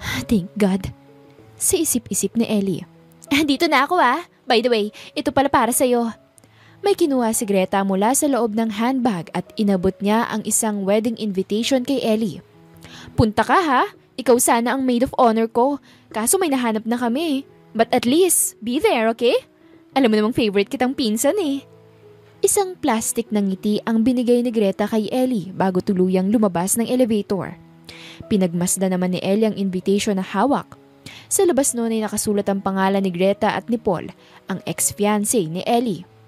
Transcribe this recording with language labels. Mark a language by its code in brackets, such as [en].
[en] Thank God. [tl] Sa isip-isip ni Ellie. Dito na ako ah. By the way, ito pala para sa'yo. May kinuha si Greta mula sa loob ng handbag at inabot niya ang isang wedding invitation kay Ellie. Punta ka ha. Ikaw sana ang maid of honor ko. Kaso may nahanap na kami. [en] But at least, be there, okay? [tl] Alam mo namang favorite kitang pinsan eh. Isang plastic ng ngiti ang binigay ni Greta kay Ellie bago tuluyang lumabas ng elevator. Pinagmasda naman ni Ellie ang invitation na hawak. Sa labas noon ay nakasulat ang pangalan ni Greta at ni Paul, ang ex-fiancé ni Ellie.